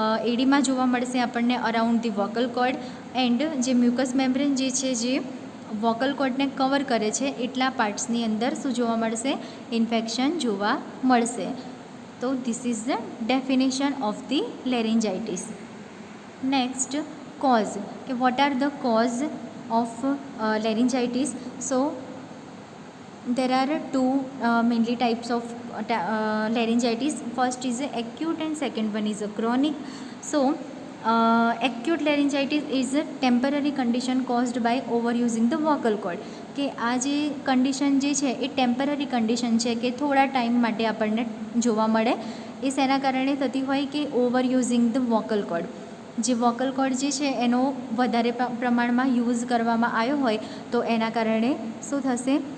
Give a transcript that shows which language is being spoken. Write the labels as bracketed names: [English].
[Gujarati] એડિમા જોવા મળશે આપણને around the vocal cord. And જે મ્યુકસ મેમ્બ્રેન જે છે જે વોકલ કોર્ડને કવર કરે છે એટલા પાર્ટ્સની અંદર શું જોવા મળશે? ઇન્ફેક્શન જોવા મળશે. તો [English] This is the definition of the laryngitis. Next cause, કે what are the cause of laryngitis? So there are two mainly types of laryngitis. First is acute and second one is chronic. So acute laryngitis is a temporary condition caused by overusing the vocal cord. [Gujarati] કે આ જે condition જે છે એ temporary condition છે કે થોડા time માટે આપણને જોવા મળે. એ શેના કારણે થતી હોય? કે [English] Over using the vocal cord. [Gujarati] જે વોકલ કોર્ડ જે છે એનો વધારે પ્રમાણમાં યુઝ કરવામાં આવ્યો હોય તો એના કારણે શું થશે?